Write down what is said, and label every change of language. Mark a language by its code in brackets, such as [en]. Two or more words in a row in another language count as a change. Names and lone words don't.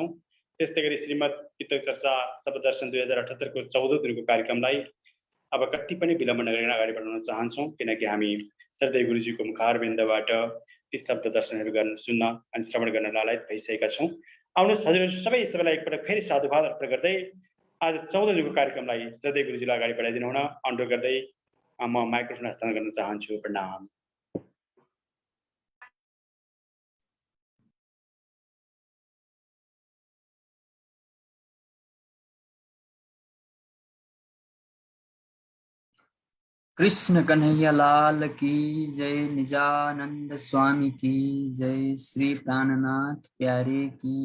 [ne] त्यस्तै गरी श्रीमद् पितक चर्चा शब्द दर्शन 2078 को 14औं दिनको कार्यक्रमलाई अब कति पनि विलम्ब नगरिकन अगाडि बढाउन चाहन्छौँ, किनकि हामी श्रद्धेय गुरुजीको मुखारविन्दबाट ती शब्द दर्शनहरू गर्न सुन्न अनि श्रवण गर्न लालायत भइसकेका छौँ। आउनुहोस् हजुरहरू सबैलाई एकपटक फेरि साधुवाद अर्पण गर्दै आज 14औं दिनको कार्यक्रमलाई श्रद्धेय गुरुजीलाई अगाडि बढाइदिनु हुन अनुरोध गर्दै म माइक्रोफोन हस्तान्तरण गर्न चाहन्छु। प्रणाम। [hi] कृष्ण कन्हैया लाल की जय, निजानंद स्वामी की जय, श्री प्राणनाथ प्यारे की